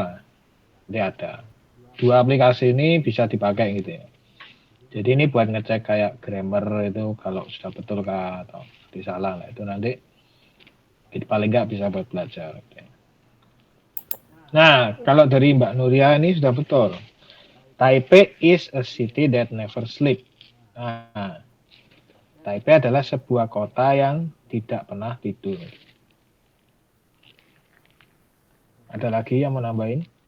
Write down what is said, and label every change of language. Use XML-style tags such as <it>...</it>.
<id>Nah, ini ada. Dua aplikasi ini bisa dipakai gitu ya. Jadi ini buat ngecek kayak grammar itu kalau sudah betul kah atau disalah lah, itu nanti paling nggak bisa buat belajar. Nah, kalau dari Mbak Nuria ini sudah betul.</id> <en>Taipei is a city that never sleep.</en> <id>Nah, Taipei adalah sebuah kota yang tidak pernah tidur. Ada lagi yang mau nambahin?</id>